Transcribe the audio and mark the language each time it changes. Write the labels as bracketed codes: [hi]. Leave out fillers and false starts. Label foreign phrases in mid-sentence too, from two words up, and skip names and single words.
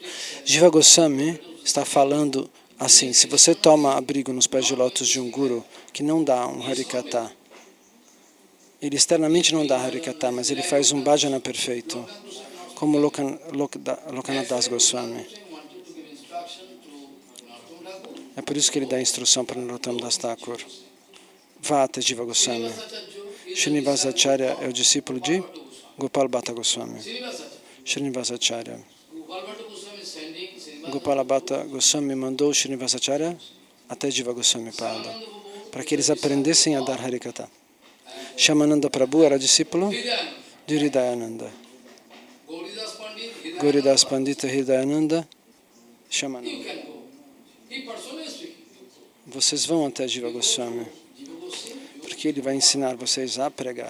[pt] Jiva Goswami está falando assim: se você toma abrigo nos pés de lótus de um guru que não dá um Harikatha, ele externamente não dá Harikatha, mas ele faz um bhajana perfeito, como Lokanath Das Goswami. É por isso que ele dá instrução para Narottama Das Thakur. Vá até Jiva Goswami. Srinivasacharya é o discípulo de Gopal Bhatta Goswami. Srinivasacharya. Gopal Bhatta Goswami mandou Srinivasacharya até Jiva Goswami Pada, para que eles aprendessem a dar Harikatha. Shyamananda Prabhu era discípulo de Hridayananda. Gauridas Pandita Hridayananda, Shyamananda. Vocês vão até Jiva Goswami, porque ele vai ensinar vocês a pregar.